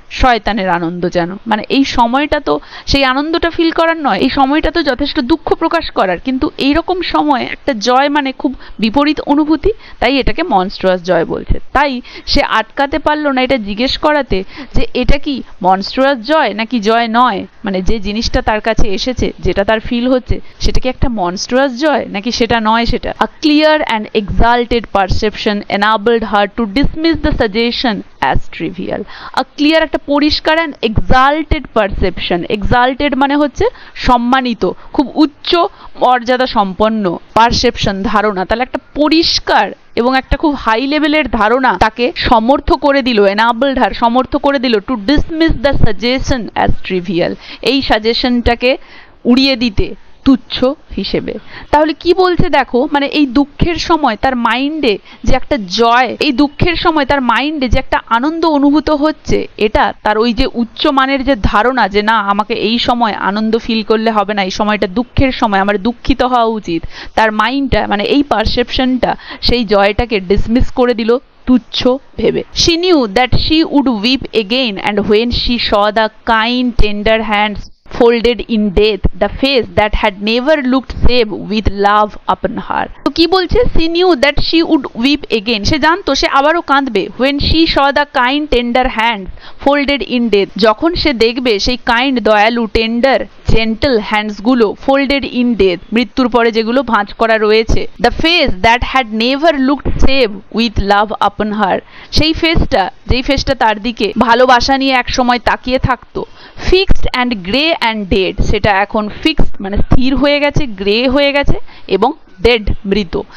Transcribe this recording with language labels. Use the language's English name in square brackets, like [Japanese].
[Bangla] শয়তানের আনন্দ যেন, মানে এই সময়টা তো সেই আনন্দটা ফিল করার নয়, এই সময়টা তো যথেষ্ট দুঃখ প্রকাশ করার, কিন্তু এইরকম সময় একটা জয় মানে খুব বিপরীত অনুভূতি, তাই এটাকে মনস্ট্রুয়াস জয় বলছে। তাই সে আটকাতে পারলো না এটা জিজ্ঞেস করাতে যে এটা কি মনস্ট্রুয়াস জয় নাকি জয় নয়, মানে যে জিনিসটা তার কাছে এসেছে, যেটা তার ফিল হচ্ছে, সেটা কি একটা মনস্ট্রুয়াস জয় নাকি সেটা নয়। [English] সেটা a clear and exalted perception enabled her to dismiss the suggestion as trivial. A clear, [Bangla] একটা পরিষ্কার [English] and exalted perception, [Bangla] exalted মানে হচ্ছে সম্মানিত, খুব উচ্চ মর্যাদা সম্পন্ন, পারসেপশন ধারণা, তাহলে একটা পরিষ্কার এবং একটা খুব হাই লেভেলের ধারণা তাকে সমর্থ করে দিল, [English] enabled her, [Bangla] সমর্থ করে দিল, [English] to dismiss the suggestion as trivial, [Bangla] এই সাজেশনটাকে উড়িয়ে দিতে, তুচ্ছ হিসেবে। তাহলে কি বলছে দেখো, মানে এই দুঃখের সময় তার মাইন্ডে যে একটা জয়, এই দুঃখের সময় তার মাইন্ডে যে একটা আনন্দ অনুভূত হচ্ছে, এটা তার ওই যে উচ্চ মানের যে ধারণা যে না আমাকে এই সময় আনন্দ ফিল করলে হবে না, এই সময়টা দুঃখের সময়, আমার দুঃখিত হওয়া উচিত, তার মাইন্ডটা মানে এই পারসেপশনটা সেই জয়টাকে ডিসমিস করে দিল তুচ্ছ ভেবে। [English] She knew that she would weep again, and when she saw the kind tender hands folded in death, the face that had never looked save with love upon her. [Bangla] তো কি বলছে, [English] she knew that she would weep again, [Bangla] সে জানতো সে আবারও কাঁদবে। [English] when she saw the kind tender hands folded in death, [Bangla] যখন সে দেখবে সেই kind, দয়ালু, টেন্ডার, জেন্টল হ্যান্ডস গুলো [English] folded in death, [Bangla] মৃত্যুর পরে যেগুলো ভাঁজ করা রয়েছে, [English] the face that had never looked save with love upon her, [Bangla] সেই ফেসটা, যেই ফেসটা তার দিকে ভালোবাসা নিয়ে এক সময় তাকিয়ে থাকতো, [English] fixed and grey and dead, [Bangla] সেটা এখন ফিক্সড মানে স্থির হয়ে গেছে, গ্রে হয়ে গেছে এবং ডেড, মৃত।